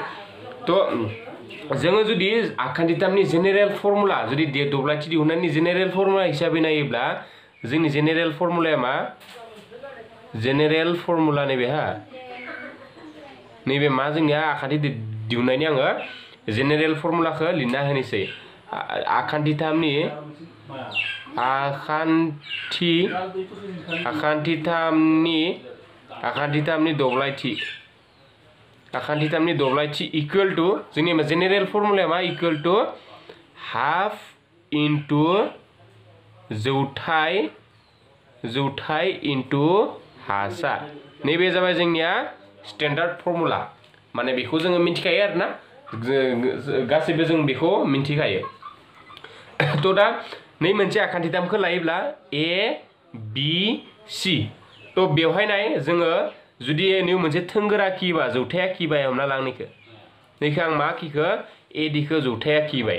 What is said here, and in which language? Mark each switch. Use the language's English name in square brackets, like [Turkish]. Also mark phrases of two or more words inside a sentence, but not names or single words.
[Bodo] तो जोङो जुदि आखान्थिथामनि [English] general formula [Bodo] जुदि दब्लायथि दिहुननायनि [English] general formula [Bodo] हिसाबै नायोब्ला जोंनि [English] general formulaया [Bodo] मा [English] general formula [Bodo] नैबे मा जोंनिया आखान्थि दिहुननायनि आङो [English] general formulaखौ [Bodo] लिरना होनोसै। आखान्थिथामनि दब्लायथि [English] equal to [Bodo] जोंनि [English] general formulaया [Bodo] मा [English] equal to half into [Bodo] जौथाय इनटू हासा। नैबे जाबाय जोंनिया [English] standard formula. [Bodo] माने बेखौ जोङो मिथिखायो आरोना गासैबो जों बेखौ मिथिखायो। तो दा नै मोनसे आखान्थिथामखौ लायोब्ला ए बी सी। तो बेवहाय नाय जोङो जुदि नै मोनसे थोंगोर आखियोबा जौथाय आखिबाय हमना ला नैखौ आं मा आखिखो ए डी खौ जौथाय आखिबाय।